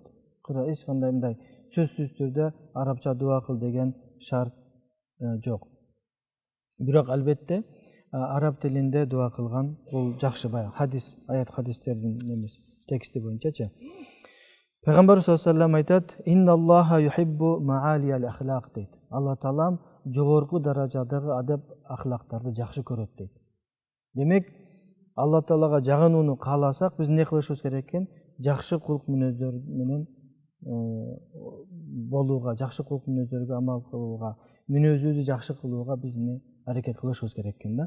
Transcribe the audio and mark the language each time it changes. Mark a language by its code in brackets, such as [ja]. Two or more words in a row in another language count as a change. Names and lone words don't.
[ky] Эч кандай мындай сөзсүз түрдө арабча дуа кыл деген шарт жок. Бирок албетте араб тилинде дуа кылган бул жакшы, баягы хадис, аят хадистердин немеси, тексти боюнчачы. [ar] Пайгамбар صلى الله عليه وسلم айтат: "إن الله يحب معالي الأخلاق" дейт. [ky] Алла таалам жогорку даражадагы адеп ахлактарды жакшы көрөт дейт. Демек, Алла таалага жагынууну кааласак, биз эмне кылышыбыз керек экен? Жакшы кулк мүнөздөр менен болууга, жакшы кулк мүнөздөргө амал кылууга, мүнөзүбүздү жакшы кылууга биз аракет кылышыбыз керек экен да.